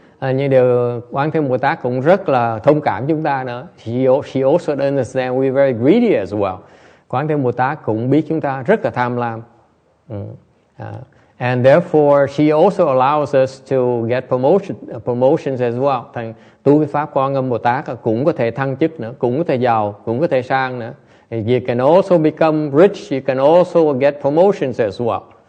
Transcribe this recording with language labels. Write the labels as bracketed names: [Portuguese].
[Vietnamese] Nhưng điều Quán Thế Bồ Tát cũng rất là thông cảm chúng ta nữa. [English] She also understands we're very greedy as well. [Vietnamese] Quán Thế Bồ Tát cũng biết chúng ta rất là tham lam. [English] And therefore she also allows us to get promotions as well. [Vietnamese] Thành tu cái pháp Quan Âm Bồ Tát cũng có thể thăng chức nữa, cũng có thể giàu, cũng có thể sang nữa. [English] You can also become rich. You can also get promotions as well.